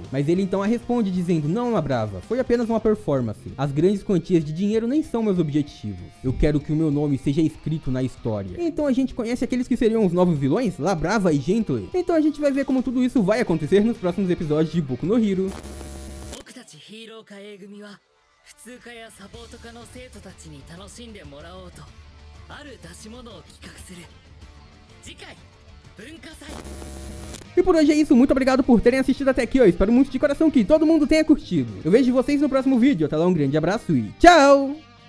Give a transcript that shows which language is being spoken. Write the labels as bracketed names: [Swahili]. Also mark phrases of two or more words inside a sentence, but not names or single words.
[Portuguese] Mas ele então a responde dizendo: não, uma brava, foi apenas uma performance. As grandes quantias de dinheiro nem são meus objetivos. Eu quero que o meu nome seja escrito na história. E então a gente conhece aqueles que seriam os novos vilões, La Brava e Gently. Então a gente vai ver como tudo isso vai acontecer nos próximos próximos episódios de [Japanese] Boku no Hero. 僕たちヒーロー科 A 組は普通科やサポート科の生徒たちに楽しんでもらおうとある出し物を企画する。次回文化祭。 [Portuguese] E por hoje é isso, muito obrigado por terem assistido até aqui, ó. Espero muito de coração que todo mundo tenha curtido. Eu vejo vocês no próximo vídeo, até lá, um grande abraço e tchau!